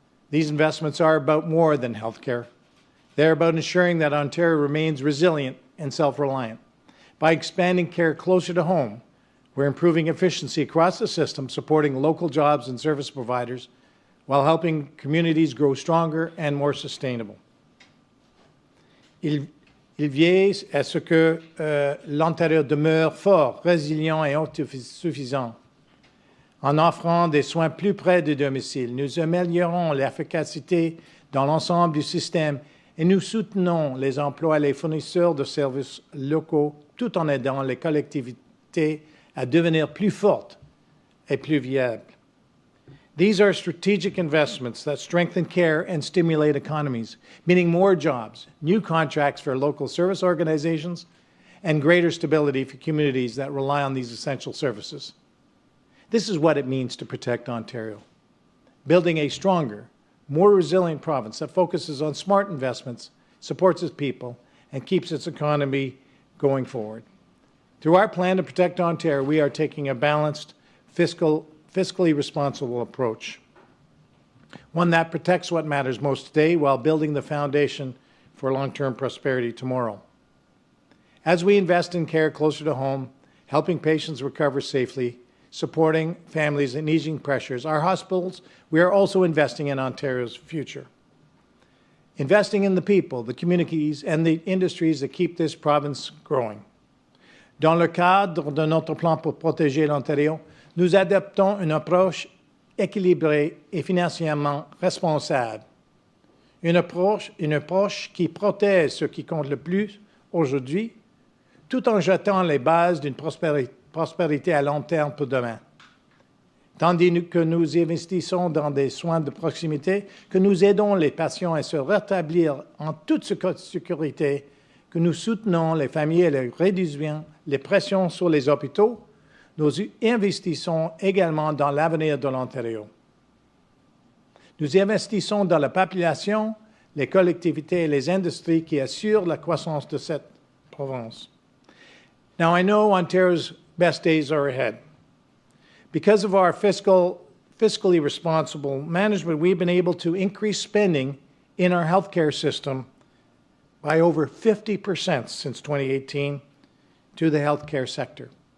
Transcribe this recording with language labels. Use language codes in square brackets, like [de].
[en] These investments are about more than healthcare. They're about ensuring that Ontario remains resilient and self-reliant. By expanding care closer to home, we're improving efficiency across the system, supporting local jobs and service providers, while helping communities grow stronger and more sustainable. [fr] Il veille à ce que l'Ontario demeure fort, résilient et autosuffisant. En offrant des soins plus près du domicile, nous améliorons l'efficacité dans l'ensemble du système et nous soutenons les emplois et les fournisseurs de services locaux tout en aidant les collectivités à devenir plus fortes et plus viables. [en] These are strategic investments that strengthen care and stimulate economies, meaning more jobs, new contracts for local service organizations, and greater stability for communities that rely on these essential services. This is what it means to protect Ontario, building a stronger, more resilient province that focuses on smart investments, supports its people, and keeps its economy going forward. Through our plan to protect Ontario, we are taking a balanced, fiscally responsible approach, one that protects what matters most today while building the foundation for long-term prosperity tomorrow. As we invest in care closer to home, helping patients recover safely, supporting families and easing pressures. Our hospitals, we are also investing in Ontario's future. Investing in the people, the communities, and the industries that keep this province growing. [fr] Dans le cadre de notre plan pour protéger l'Ontario, nous adoptons une approche équilibrée et financièrement responsable. Une approche qui protège ce qui compte le plus aujourd'hui, tout en jetant les bases d'une prospérité à long terme pour demain. Tandis que nous investissons dans des soins de proximité, que nous aidons les patients à se rétablir en toute sécurité, que nous soutenons les familles et les réduisons les pressions sur les hôpitaux, nous investissons également dans l'avenir de l'Ontario. Nous investissons dans la population, les collectivités et les industries qui assurent la croissance de cette province. [en] Now, I know Ontario's best days are ahead. Because of our fiscally responsible management, we've been able to increase spending in our healthcare system by over 50% since 2018 to the healthcare sector.